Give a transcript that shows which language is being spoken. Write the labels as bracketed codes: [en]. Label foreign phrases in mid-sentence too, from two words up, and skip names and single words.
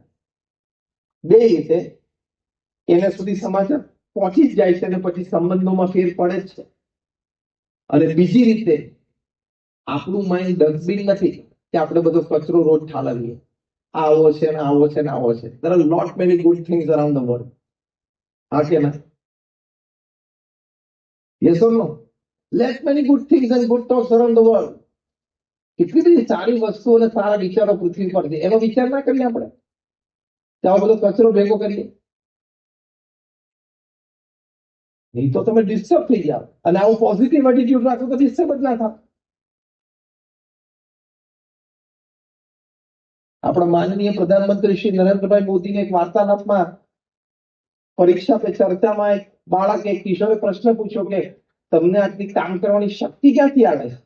[gu] 2 રીતે એને સુધી સમાચાર પહોંચી જ જાય છે અને પછી સંબંધોમાં ફેર પડે જ છે. અને બીજી રીતે આપણું [en] mind dustbin [gu] નથી કે આપણે બધો કચરો રોજ ઠાલવીએ. આવો છે ને આવો છે ને આવો છે. [en] There are lot many good things around the world. [gu] હા કે ના? [en] Yes or no? Let many good things and good thoughts around the world. [gu] કેટલી બધી સારી વસ્તુઓ અને સારા વિચારો પૃથ્વી પર છે, એનો વિચાર ના કરીએ આપણે, ત્યાં બધો કચરો ભેગો કરીએ. નહીં તો તમે ડિસ્ટર્બ થઈ જાઓ. અને આવું [en] positive attitude [gu] રાખો તો ડિસ્ટર્બ જ ના થાય. આપણા માનનીય પ્રધાનમંત્રી શ્રી નરેન્દ્રભાઈ મોદીને એક વાર્તાલાપમાં, પરીક્ષા પે ચર્ચામાં એક બાળકે, એક કિશોરે પ્રશ્ન પૂછ્યો કે તમને આટલી કામ કરવાની શક્તિ ક્યાંથી આવે છે?